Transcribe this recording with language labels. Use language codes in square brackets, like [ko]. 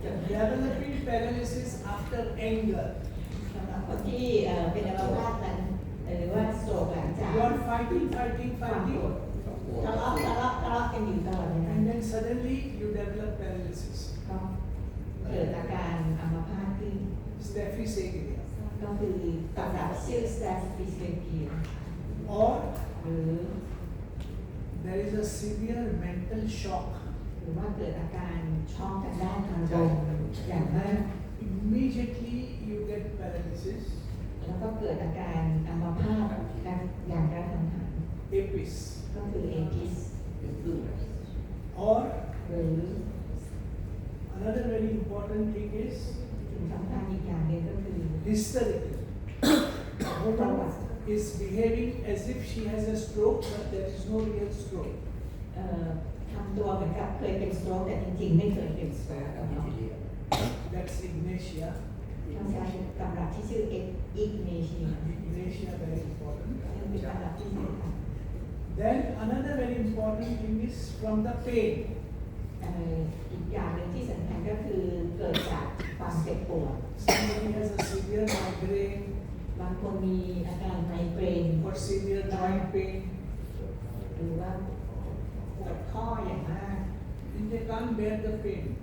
[en] developing paralysis after anger. [th] สำหรับคนที่เป็นอัมพาตนั้นหรือว่าโศกหลังจาก [en] You are fighting, fighting, [th] ความโกร [en] fighting, [th] ธทะเลาะกันอยู่ตลอดเวลา [en] and then suddenly you develop paralysis. [th] ก็เกิดอาการอัมพาตขึ้น [en] Staphy's agria. [th] ก็คือกับดักซิลสแตฟฟิสเฟเกีย [en] Or [th] หรือ [en] there is a severe mental shock. [th] หรือว่าเกิดอาการช็อกทางด้านอารมณ์อย่างมาก [en] Immediately you get paralysis, [th] แล้วก็เกิดอาการอัมพาตอย่างกระทันหัน [en] apis. [th] ก็คือเอพิส เป็นครึ่ง [en] Or [th] หรือ [en] another very important thing is [th] สิ่งสำคัญอีกอย่างหนึ่งก็คือ [en] hysterical. The woman is behaving as if she has a stroke, but there is no real stroke. [th] ทำตัวเหมือนกับเคยเป็นสโตรกแต่จริงๆไม่เคยเป็นสโตรก อันนี้ทีเดียว [en] That's ignatia. [th] ต้องใช้ตำรับที่ชื่ออิกเนเชีย [en] Ignatia very important. [th] ซึ่งเป็นตำรับที่สำคัญ [en] Then another very important thing is from the pain. [th] อีกอย่างหนึ่งที่สำคัญก็คือเกิดจากความเจ็บปวด [en] Somebody has a severe migraine [th] บางคนมีอาการไมเกรน [en] or severe joint pain, [th] หรือว่าปวดข้ออย่างมาก [en] and they can't bear the pain.